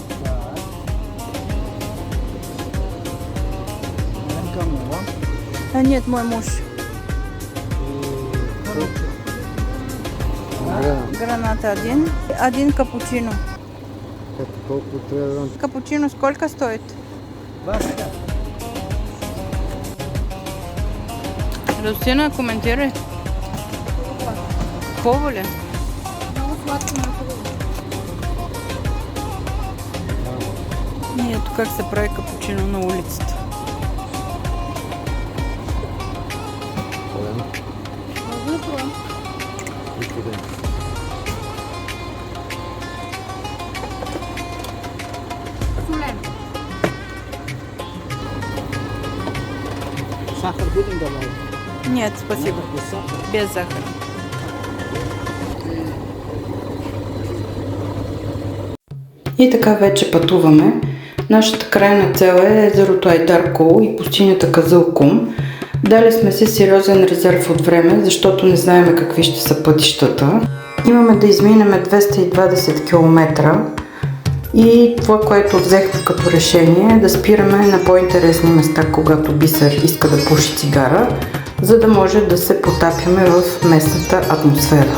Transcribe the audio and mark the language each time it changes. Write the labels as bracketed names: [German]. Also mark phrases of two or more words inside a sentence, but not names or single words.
[Russian] Кому, а? Нет, мой муж. Граната один. Один капучино. Капучино сколько стоит? 20. [Bulgarian] Радостина, коментирай. Хубаво ли? Много сладко на хубаво. Ето как се прави капучино на улицата. Солен. [Russian] Сахар будем добавить? Нет, спасибо. Без сахара. [Bulgarian] Без захара. И така вече пътуваме. Нашата крайна цел е езерото Айдаркол и пустинята Казълкум. Дали сме си сериозен резерв от време, защото не знаем какви ще са пътищата. Имаме да изминем 220 км и това, което взехме като решение е да спираме на по-интересни места, когато Бисер иска да пуши цигара, за да може да се потапяме в местната атмосфера.